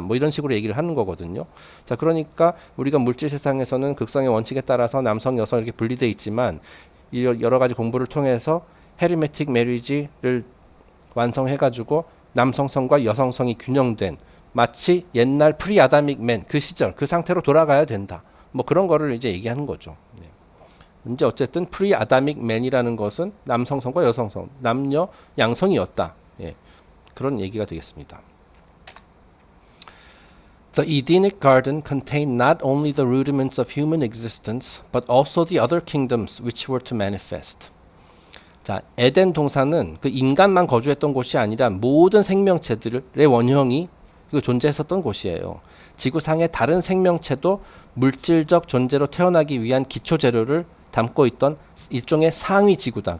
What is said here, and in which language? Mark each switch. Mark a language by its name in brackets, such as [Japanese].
[Korean] 뭐 이런 식으로 얘기를 하는 거거든요. 자, 그러니까 우리가 물질 세상에서는 극성의 원칙에 따라서 남성, 여성 이렇게 분리되어 있지만 여러 가지 공부를 통해서 헤르메틱 메리지를 완성해가지고 남성성과 여성성이 균형된 마치 옛날 프리아다믹 맨 그 시절 그 상태로 돌아가야 된다. 뭐 그런 거를 이제 얘기하는 거죠. 네. 이제 어쨌든 프리아다믹 맨이라는 것은 남성성과 여성성, 남녀 양성이었다. 예. 그런 얘기가 되겠습니다. [English] The Edenic garden contained not only the rudiments of human existence, but also the other kingdoms which were to manifest. [Korean] 자, 에덴 동산은 그 인간만 거주했던 곳이 아니라 모든 생명체들의 원형이 존재했었던 곳이에요. 지구상의 다른 생명체도 물질적 존재로 태어나기 위한 기초 재료를 담고 있던 일종의 상위 지구다.